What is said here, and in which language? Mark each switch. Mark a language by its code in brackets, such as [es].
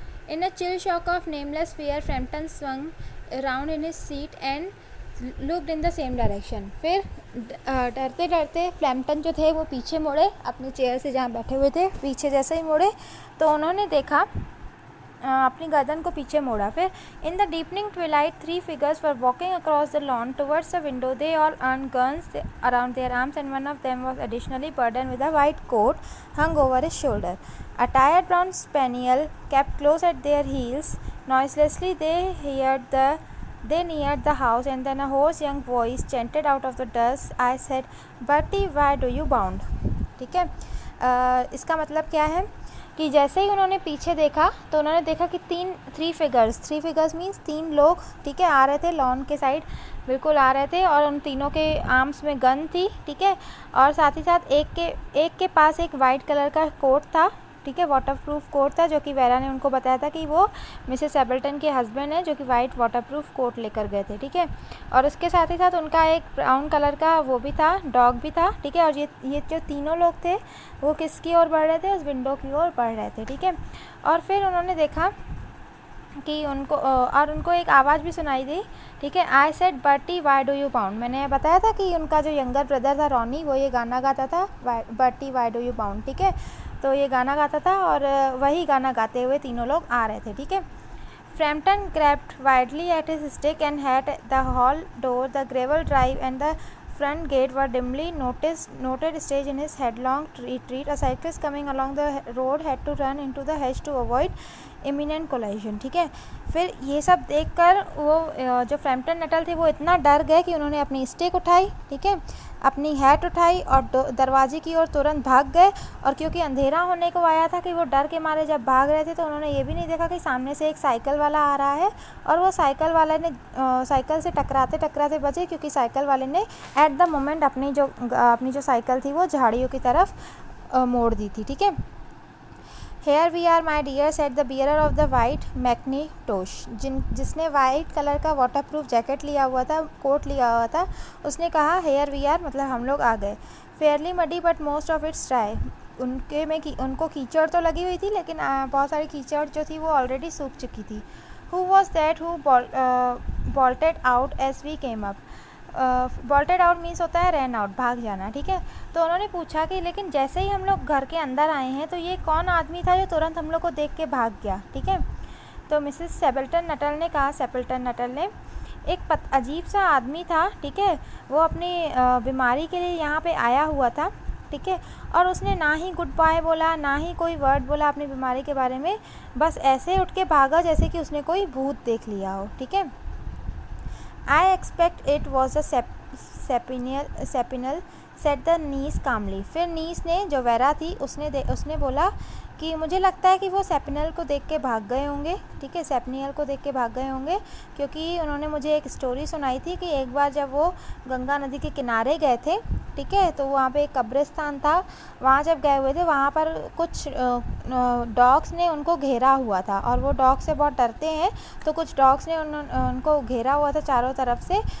[en] In a chill shock of nameless fear Frampton swung around in his seat and looked in the same direction. [hi] फिर डरते डरते Frampton जो थे वो पीछे मुड़े, अपनी चेयर से जहाँ बैठे हुए थे पीछे जैसे ही मुड़े तो उन्होंने देखा, अपनी गर्दन को पीछे मोड़ा। [en] फिर in the deepening twilight 3 figures were walking across the lawn towards the window. They all earned guns around their arms, and one of them was additionally burdened with a white coat hung over his shoulder. A tired brown spaniel kept close at their heels. Noiselessly they neared the house, and then a hoarse young voice chanted out of the dusk. I said, "Bertie, why do you bound?" [hi] ठीक है। इसका मतलब क्या है कि जैसे ही उन्होंने पीछे देखा तो उन्होंने देखा कि थ्री फिगर्स मीन्स 3 लोग, ठीक है, आ रहे थे लॉन के साइड, बिल्कुल आ रहे थे, और उन तीनों के आर्म्स में गन थी, ठीक है, और साथ ही साथ एक के पास एक वाइट कलर का कोट था, ठीक है, वाटरप्रूफ कोट था, जो कि वेरा ने उनको बताया था कि वो मिसेस एबल्टन के हस्बैंड है जो कि वाइट वाटरप्रूफ कोट लेकर गए थे, ठीक है। और उसके साथ ही साथ उनका एक ब्राउन कलर का वो भी था, डॉग भी था, ठीक है। और ये जो तीनों लोग थे वो किसकी ओर बढ़ रहे थे? उस विंडो की ओर बढ़ रहे थे, ठीक है। और फिर उन्होंने देखा कि उनको एक आवाज़ भी सुनाई दी, ठीक है। [en] I said, Bertie why do you bound. [hi] मैंने बताया था कि उनका जो यंगर ब्रदर था रॉनी, वो ये गाना गाता था, [en] Bertie why do you bound, [hi] ठीक है। तो ये गाना गाता था और वही गाना गाते हुए तीनों लोग आ रहे थे, ठीक है। [en] Frampton grabbed wildly at his stick and had the hall door, the gravel drive and the front gate were dimly noted stage in his headlong retreat. A cyclist coming along the road had to run into the hedge to avoid imminent collision, [hi] ठीक है। फिर ये सब देखकर वो जो Frampton Nuttall थे वो इतना डर गए कि उन्होंने अपनी स्टिक उठाई, ठीक है, अपनी हैट उठाई और दरवाजे की ओर तुरंत भाग गए। और क्योंकि अंधेरा होने को आया था कि वो डर के मारे जब भाग रहे थे तो उन्होंने ये भी नहीं देखा कि सामने से एक साइकिल वाला आ रहा है, और वो साइकिल वाले ने साइकिल से टकराते टकराते बचे, क्योंकि साइकिल वाले ने एट द मोमेंट अपनी जो साइकिल थी वो झाड़ियों की तरफ मोड़ दी थी, ठीक है। [en] Here we are, my dear, said the bearer of the white mackintosh, [hi] जिसने वाइट कलर का वाटरप्रूफ जैकेट लिया हुआ था, कोट लिया हुआ था, उसने कहा [en] here we are [hi] मतलब हम लोग आ गए। [en] Fairly muddy but most of it's dry, [hi] उनको कीचड़ तो लगी हुई थी लेकिन बहुत सारी कीचड़ जो थी वो ऑलरेडी सूख चुकी थी। [en] Who was that who bolted out as we came up? [hi] बॉल्टेड out means होता है रन आउट, भाग जाना, ठीक है। तो उन्होंने पूछा कि लेकिन जैसे ही हम लोग घर के अंदर आए हैं तो ये कौन आदमी था जो तुरंत हम लोग को देख के भाग गया, ठीक है। तो मिसेस सेपल्टन नटल ने कहा, सेपल्टन नटल ने, एक अजीब सा आदमी था, ठीक है, वो अपनी बीमारी के लिए यहाँ पे आया हुआ था, ठीक है, और उसने ना ही गुड बाय बोला ना ही कोई वर्ड बोला अपनी बीमारी के बारे में, बस ऐसे उठ के भागा जैसे कि उसने कोई भूत देख लिया हो, ठीक है। [en] I expect it was a sapinal, said the niece calmly. [hi] फिर नीस ने, जो वेरा थी, उसने बोला कि मुझे लगता है कि वो सेपिनल को देख के भाग गए होंगे, ठीक है, सेपनियल को देख के भाग गए होंगे, क्योंकि उन्होंने मुझे एक स्टोरी सुनाई थी कि एक बार जब वो गंगा नदी के किनारे गए थे, ठीक है, तो वहाँ पे एक कब्रिस्तान था, वहाँ जब गए हुए थे वहाँ पर कुछ डॉग्स ने उनको घेरा हुआ था, और वो डॉग से बहुत डरते हैं, तो कुछ डॉग्स ने उनको घेरा हुआ था चारों तरफ से।